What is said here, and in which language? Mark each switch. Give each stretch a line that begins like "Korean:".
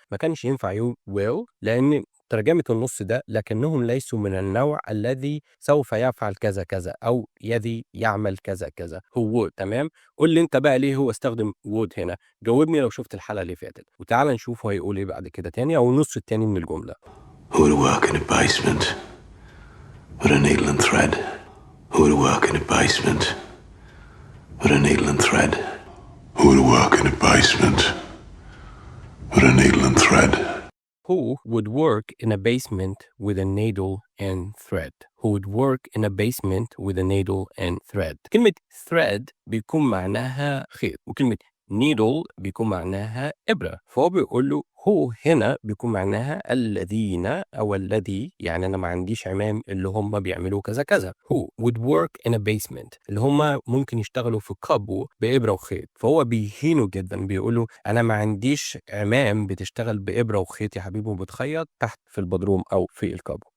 Arabic: ما كانش ينفع
English: you will
Arabic: لأن ترجمة النص ده لكنهم ليسوا من النوع الذي سوف يفعل كذا كذا أو الذي يعمل كذا كذا، هو would. تمام؟ قول لي انت بقى ليه هو استخدم would هنا. جاوبني لو شفت الحلقة اللي فاتت، وتعال نشوف هو هيقول ايه بعد كده تاني او النص التاني من الجملة.
English: who would work in a basement with a needle and thread. Who would work in a basement with a needle and thread. Who would work in a basement with a needle and thread. Who would work in a basement with a needle and thread. Who would work in a basement with a needle and thread.
Arabic: كلمة thread بيكون معناها خيط، وكلمة needle بيكون معناها إبرة، فهو بيقول له هو هنا بيكون معناها الذين أو الذي، يعني أنا ما عنديش عمام اللي هم بيعملوا كذا كذا.
English: Who would work in a basement
Arabic: اللي هم ممكن يشتغلوا في كابو بإبرة وخيط، فهو بيهينه جدا، بيقولوا أنا ما عنديش عمام بتشتغل بإبرة وخيط يا حبيبي وبتخيط تحت في البدروم أو في الكابو.